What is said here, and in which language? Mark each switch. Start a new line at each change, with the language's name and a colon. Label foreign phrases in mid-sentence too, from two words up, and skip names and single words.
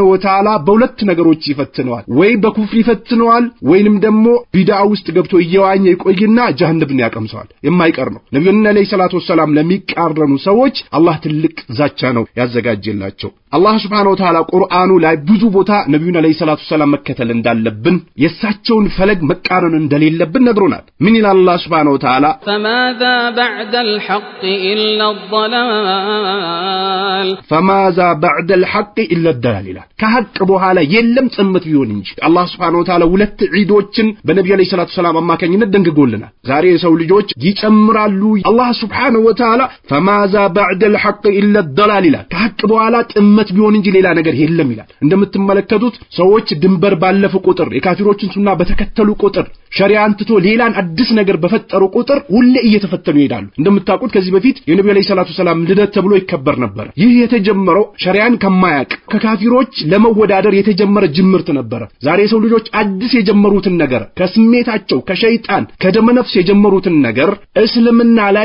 Arabic: وتعالى
Amharic: በሁለት ነገሮች ይፈትነዋል። ወይ በኩፍር ይፈትነዋል ወይንም ደግሞ ቢድአ ውስጥ ገብቶ እየዋኘ ይቆይና ጀሃነምን ያቀምሰዋል። የማይቀር ነው። ነብዩን
Arabic: عليه الصلاة والسلام
Amharic: ለሚቃረኑ ሰዎች አላህ ትልቅ ዛቻ ነው ያዘጋጀላቸው። አላህ
Arabic: سبحانه وتعالى
Amharic: ቁርአኑ ላይ ብዙ ቦታ ነብዩን
Arabic: عليه الصلاة والسلام
Amharic: መከተል እንዳለብን የሳቸውን ፈለግ መቃረን እንደሌለብን ነግሮናል። ምን ይላል አላህ
Arabic: سبحانه وتعالى فماذا بعد الحق إلا الضلال فماذا بعد الحق إلا الضلال
Amharic: ከሐቅ በኋላ የለም ጽምት ቢሆን እንጂ አላህ
Arabic: سبحانه وتعالى
Amharic: ሁለት ዒዶችን በነብዩ
Arabic: عليه الصلاة والسلام
Amharic: አማካኝነት ደንግጎልናል። ዛሬ የሰው ልጆች ይጨምራሉ። አላህ
Arabic: سبحانه وتعالى فماذا بعد الحق إلا الضلال
Amharic: ከሐቅ በኋላ ጥመት ቢሆን እንጂ ሌላ ነገር የለም ይላል። እንደምትመለከቱት ሰዎች ድንበር ባለፉ ቁጥር የካፊሮችን ሱና በተከተሉ ቁጥር ሸሪዓን ትቶ ሌላን አዲስ ነገር በፈጠሩ ቁጥር ሁሌ እየተፈተኑ ይሄዳሉ። እንደምታውቁት ከዚህ በፊት የነብዩ
Arabic: عليه الصلاة السلام
Amharic: ልደት ተብሎ ይከበር ነበር። ይህ የተጀመረው ሸሪዓን ከማያቅ ከካፊሮች ለመወዳደር የተጀመረ ጅምርት ነበር። ዛሬ ሰው ልጆች አዲስ የጀመሩትን ነገር ከስሜታቸው ከሸይጣን ከደመነፍስ የጀመሩትን ነገር እስልምና ላይ